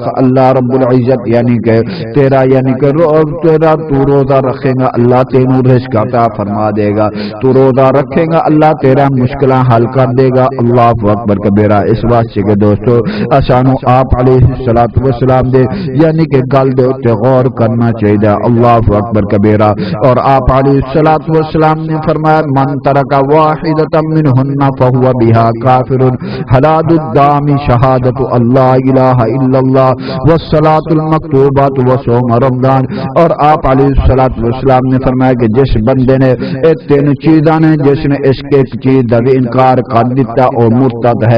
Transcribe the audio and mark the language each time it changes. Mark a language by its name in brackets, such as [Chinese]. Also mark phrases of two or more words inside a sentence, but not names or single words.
[Punjabi] اللہ رب العزت یعنی کہ تیرا یعنی کہ تیرا تو روزہ رکھے گا اللہ تینوں رزق عطا فرما دے گا. تو روزہ رکھے گا اللہ تیرا مشکلیں حل کر دے گا. [Arabic] اللہ اکبر کبیرہ. [Punjabi] اس واسطے کے دوستو اسانو آپ [Arabic] علیہ الصلوۃ والسلام [Punjabi] دے یعنی کہ گل دے تے غور کرنا چاہیے. [Arabic] اللہ اکبر کبیرہ. [Punjabi] اور آپ [Arabic] علیہ الصلوۃ والسلام [Punjabi] نے فرمایا [Arabic] من ترک واحدۃ منهن فهو بها کافر حلال الدم شہادۃ اللہ الہ الا اللہ والصلاۃ المکتوبۃ وصوم رمضان. [Urdu] اور آپ علیہ الصلوۃ والسلام نے فرمایا کہ جس بندے نے یہ 3 چیزاں نے جس نے اس کے ایک چیز کا بھی انکار کر دیتا وہ مرتد ہے.